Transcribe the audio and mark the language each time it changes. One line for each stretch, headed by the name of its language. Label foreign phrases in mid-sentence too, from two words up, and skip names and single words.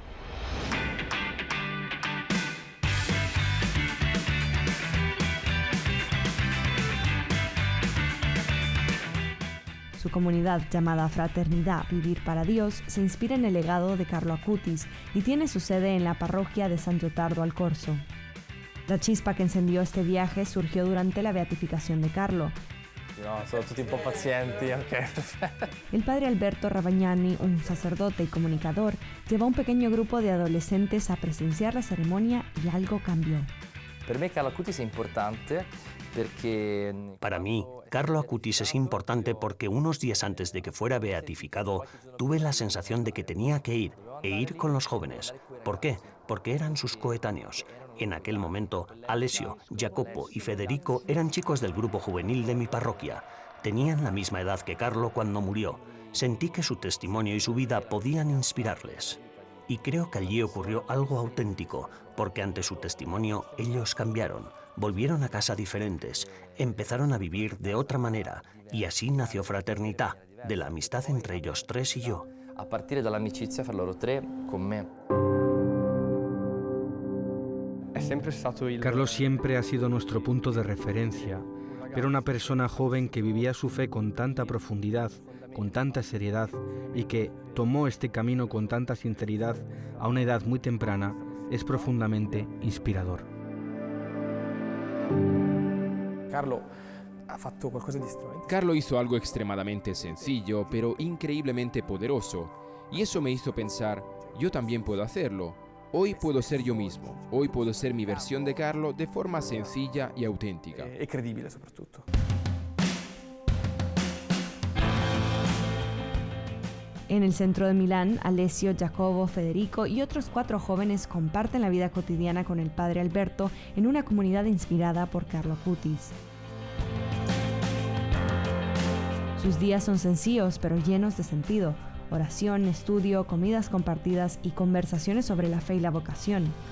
Spanish: Su comunidad, llamada Fraternidad Vivir para Dios, se inspira en el legado de Carlo Acutis y tiene su sede en la parroquia de San Giotardo al Corso. La chispa que encendió este viaje surgió durante la beatificación de Carlo.
Italian: No, sono tutti un po' pazienti, ok.
Spanish: El padre Alberto Ravagnani, un sacerdote y comunicador, llevó a un pequeño grupo de adolescentes a presenciar la ceremonia y algo cambió.
Italian: Per me Carlo Acutis è importante perché...
Spanish: Para mí, Carlo Acutis es importante porque unos días antes de que fuera beatificado, tuve la sensación de que tenía que ir, e ir con los jóvenes. ¿Por qué? Porque eran sus coetáneos. En aquel momento, Alessio, Jacopo y Federico eran chicos del grupo juvenil de mi parroquia. Tenían la misma edad que Carlo cuando murió. Sentí que su testimonio y su vida podían inspirarles. Y creo que allí ocurrió algo auténtico, porque ante su testimonio ellos cambiaron, volvieron a casa diferentes, empezaron a vivir de otra manera, y así nació Fraternità, de la amistad entre ellos tres y yo.
Italian: A partire dall'amicizia fra loro tre con me.
Spanish: Carlos siempre ha sido nuestro punto de referencia, pero una persona joven que vivía su fe con tanta profundidad, con tanta seriedad y que tomó este camino con tanta sinceridad a una edad muy temprana es profundamente inspirador. Carlo hizo algo extremadamente sencillo, pero increíblemente poderoso, y eso me hizo pensar, yo también puedo hacerlo. Hoy puedo ser yo mismo, hoy puedo ser mi versión de Carlo de forma sencilla y auténtica.
Italian: E credibile soprattutto.
Spanish: En el centro de Milán, Alessio, Jacobo, Federico y otros 4 jóvenes comparten la vida cotidiana con el padre Alberto en una comunidad inspirada por Carlo Acutis. Sus días son sencillos pero llenos de sentido: oración, estudio, comidas compartidas y conversaciones sobre la fe y la vocación.